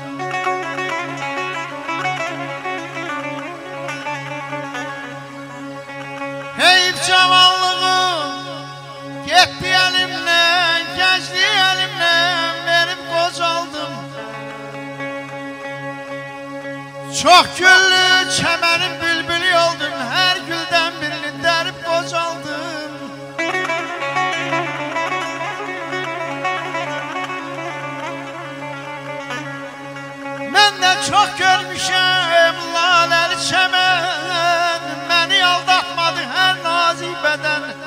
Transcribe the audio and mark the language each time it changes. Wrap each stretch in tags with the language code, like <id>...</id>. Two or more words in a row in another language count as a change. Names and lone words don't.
<az>Heyf cavanlığım getdi əlimdən, gəncliyi əlimdən verib qocaldım.</az> <tr>Çok güllü çemenin bülbülü oldun, her gülden birini derip kocaldın. Ben de çok görmüşüm laleli çemen, beni aldatmadı her nazik beden.</tr>